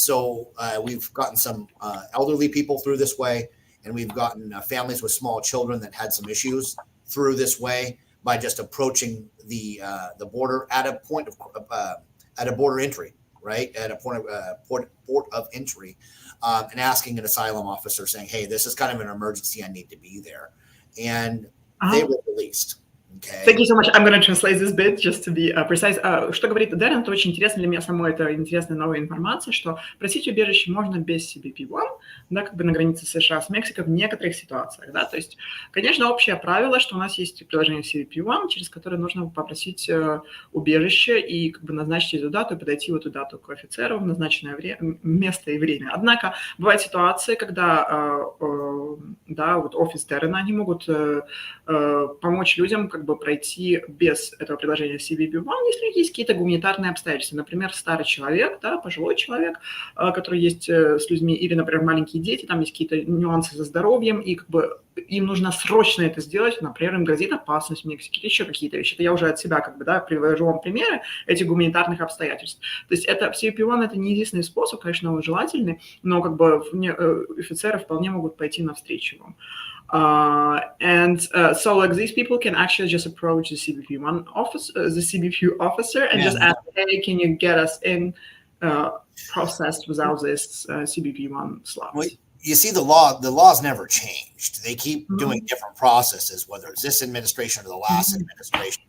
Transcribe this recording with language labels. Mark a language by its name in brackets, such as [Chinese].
[English] So we've gotten some elderly people through this way, and we've gotten families with small children that had some issues through this way by just approaching the border at a point of at a border entry, right? At a port of entry, and asking an asylum officer saying, "Hey, this is kind of an emergency. I need to be there," and they were released. Okay. Thank you so much. I'm going to translate this bit just to be precise. [Russian] Что говорит Дэрен, это очень интересно для меня самой, это интересная новая информация, что просить убежище можно без CBP One, да, как бы на границе США с Мексикой в некоторых ситуациях, да, то есть, конечно, общее правило, что у нас есть приложение CBP One, через которое нужно попросить убежище и как бы назначить эту дату и подойти в эту дату к офицеру в назначенное место и время. Однако бывают ситуации, когда, да, вот офис Дэрена, они могут помочь людям как как бы пройти без этого предложения CBP One, если есть какие-то гуманитарные обстоятельства. Например, старый человек, да, пожилой человек, который есть с людьми, или, например, маленькие дети, там есть какие-то нюансы со здоровьем, и как бы им нужно срочно это сделать, например, им грозит опасность в Мексике или еще какие-то вещи. Это я уже от себя как бы, да, привожу вам примеры этих гуманитарных обстоятельств. То есть это CBP One это не единственный способ, конечно, он желательный, но как бы офицеры вполне могут пойти навстречу вам. [English] So like these people can actually just approach the CBP One office, the CBP officer, and just ask, hey, can you get us in processed without this CBP One slot? Well, you see, the law's never changed. They keep doing different processes, whether it's this administration or the last administration.